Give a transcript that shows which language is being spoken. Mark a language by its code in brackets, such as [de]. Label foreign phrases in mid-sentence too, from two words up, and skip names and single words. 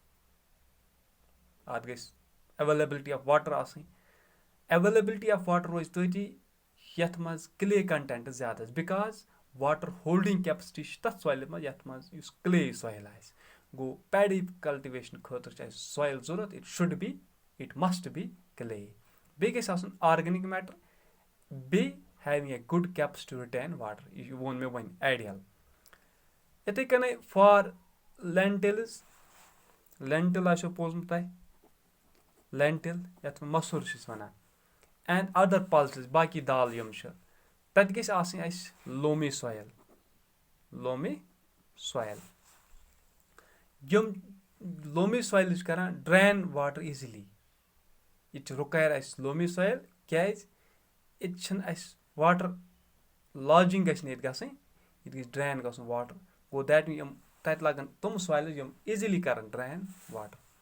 [ks] اَتھ گژھِ [en] availability of water [ks] آسٕنۍ [en] availability of water [ks] روزِ تٔتی یَتھ منٛز [en] clay content [ks] زیادٕ آسہِ [en] because water holding capacity [ks] چھِ تَتھ سویلہِ منٛز یَتھ منٛز یُس [en] clay soil [ks] آسہِ گوٚو پیڈی [en] cultivation [ks] خٲطرٕ چھِ اَسہِ سویل ضوٚرتھ [en] it should be it must be clay [ks] بیٚیہِ گژھِ آسُن [en] organic matter بیٚیہِ having a good capacity to retain [ks] واٹر یہِ ووٚن مےٚ وۄنۍ آیڈیل یِتھٕے کٔنۍ [en] for lentils [ks] لینٹِل آسیو بوٗزمُت تۄہہِ لینٹِل یَتھ مَسُر چھِس وَنان [en] and other pulses [ks] باقٕے دال یِم چھِ تَتہِ گژھِ آسٕنۍ اَسہِ [en] loamy soil loamy soil [ks] یِم [en] loamy soil [ks] چھِ کران [en] drain water easily [ks] ییٚتہِ چھِ رُکایر اَسہِ [en] loamy soil [ks] کیازِ ییٚتہِ چھِنہٕ اَسہِ [en] water logging [ks] گژھِ نہٕ ییٚتہِ گژھٕنۍ ییٚتہِ گژھِ ڈرین گژھُن واٹر گوٚو دیٹ یِم تَتہِ لگن تِم سویلٕز یِم ایٖزِلی کرن [en] drain water